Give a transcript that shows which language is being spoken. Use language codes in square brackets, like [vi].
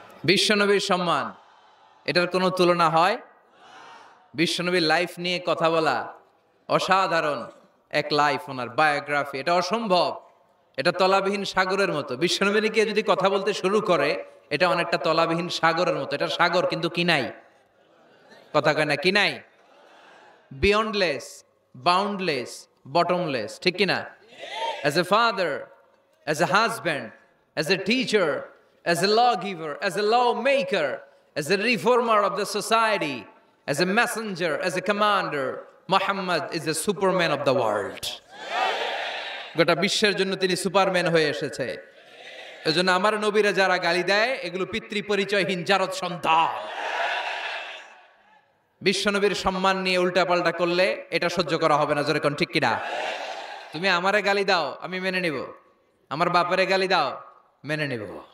[bn] বিশ্বনবীর সম্মান, এটার কোনো তুলনা হয়? বিশ্বনবীর লাইফ নিয়ে কথা বলা, অসাধারণ এক লাইফ, ওনার বায়োগ্রাফি, এটা অসম্ভব। এটা তলাবিহীন সাগরের মতো। বিশ্বনবী নিয়ে যদি কথা বলতে শুরু করে, এটা অনেকটা তলাবিহীন সাগরের মতো। এটা সাগর কিন্তু কি নাই, কথা কয় না, কি নাই? [en] বিয়ন্ডলেস, boundless, bottomless, [bn] ঠিক কিনা? [en] As a father, as a husband, as a teacher, as a lawgiver, as a lawmaker, as a reformer of the society, as a messenger, as a commander, Muhammad is the superman of the world. [bn] গোটা বিশ্বের জন্য তিনি Superman হয়ে এসেছে। এজন্য আমার নবীরা যারা গালি দেয়, এগুলো পিতৃ পরিচয়হীন জারদ সন্তান। বিশ্বনবীর সম্মান নিয়ে উল্টাপাল্টা করলে এটা সহ্য করা হবে না, জোরে কোন ঠিক কিনা? তুমি আমারে গালি দাও, আমি মেনে নিব। আমার বাপেরে গালি দাও, মেনে নিব।